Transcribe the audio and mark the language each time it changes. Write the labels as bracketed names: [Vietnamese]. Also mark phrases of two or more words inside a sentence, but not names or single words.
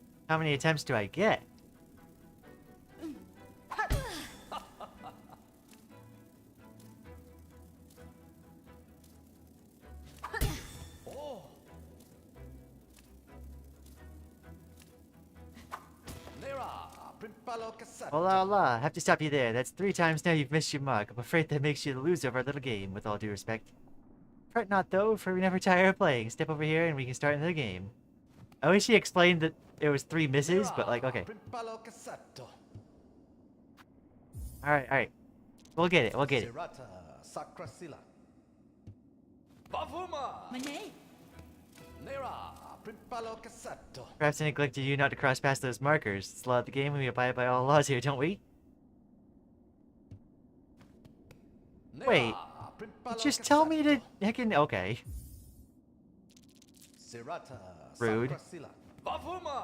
[English] How many attempts do I get? Oh. Nera, Primpalo Cassette. [Spanish] Hola, hola. [English] Have to stop you there. That's 3 times now you've missed your mark. I'm afraid that makes you the loser of our little game, with all due respect. Fret not, though, for we never tire of playing. Step over here and we can start another game. I wish he explained that it was 3 misses, but like, okay. Primpalo Cassette. Alright. We'll get it. Sirata Sacrasila. Bavuma. Mane. Nera, Primpalo Cassette. Perhaps I neglected you not to cross past those markers. It's the law of the game and we abide by all laws here, don't we? Wait. Just tell me to heccin... Okay. Sirata Rude. Sacrasila. Bavuma.